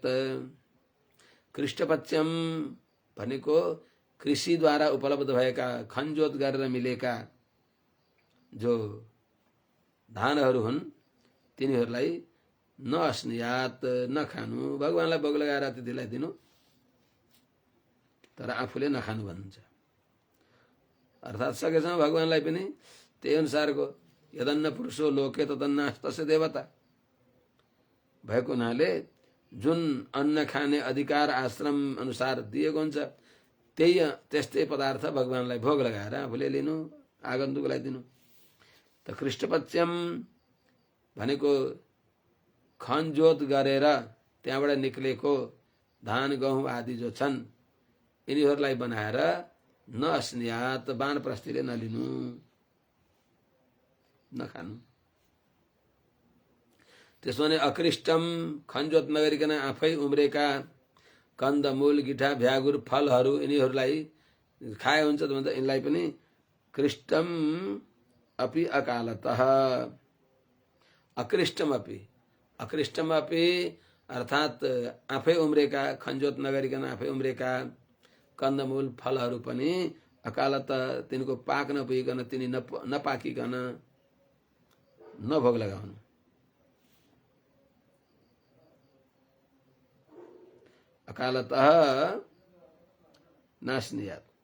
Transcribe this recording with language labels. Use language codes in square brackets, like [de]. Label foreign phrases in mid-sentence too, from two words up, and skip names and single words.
[ne] कृष्टपच्यम भनेको कृषिद्वारा उपलब्ध भएका, खनजोत गरेर मिलेका जो धानहरू हुन्, तिनीहरूलाई नअस्नियात, नखानु, भगवानलाई भोग लगाएर तिथिलाई दिनु, तर आफूले नखानु भन्नुहुन्छ। अर्थात् सकेसम्म भगवानलाई पनि त्यही अनुसारको [sa] यदन्न पुरुषो लोके तदन्नास्तस्य देवता [ne] भएको हुनाले जुन अन्न खाने अधिकार आश्रम अनुसार दिएको हुन्छ, त्यस्तै पदार्थ भगवानलाई भोग लगाएर आफूले लिनु, आगन्तुकलाई दिनु। त कृष्णपच्यम भनेको खनजोत गरेर त्यहाँबाट निक्लेको धान गहुँ आदि जो छन्, यिनीहरूलाई बनाएर नअस्नियात, वानप्रस्थीले नलिनु, नखानु। त्यसो भने अकृष्टम, खनजोत नगरिकन आफै उम्रेका कन्दमूल, गिठा, भ्यागुर, फलहरू, यिनीहरूलाई खाए हुन्छ त भन्दा यिनलाई पनि [sa] कृष्टम अपि अकालतः, अकृष्टम अपि, अकृष्टम अपि [ne] अर्थात् आफै उम्रेका, खनजोत नगरिकन आफै उम्रेका कन्दमूल फलहरू पनि अकालत, तिनको पाक नपुगिकन, तिनी नपाकिकन नभोग लगाउनु। [sa] अकालतः नास्नियात।